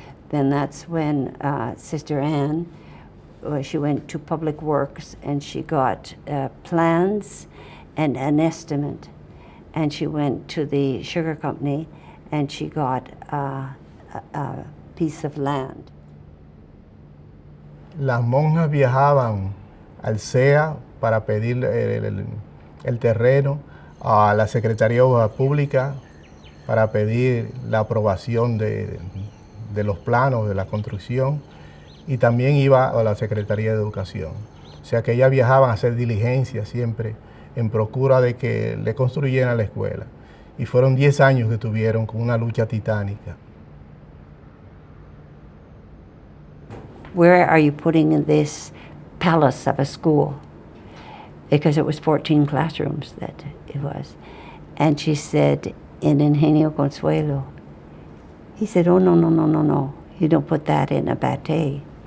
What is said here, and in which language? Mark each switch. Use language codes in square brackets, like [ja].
[en] Then that's when Sister Ann, she went to Public Works and she got plans and an estimate. And she went to the sugar company and she got a piece of land. [es] Las monjas viajaban al CEA para pedir el terreno, a la Secretaría de Obras Públicas para pedir la aprobación de los planos de la construcción, y también iba a la Secretaría de Educación. O sea que ellas viajaban a hacer diligencias siempre en procura de que le construyeran la escuela. Y fueron 10 años que tuvieron con una lucha titánica. [en] Where are you putting in this palace of a school? Because it was 14 classrooms that it was. And she said, in Ingenio Consuelo. He said, oh, no. You don't put that in a batey.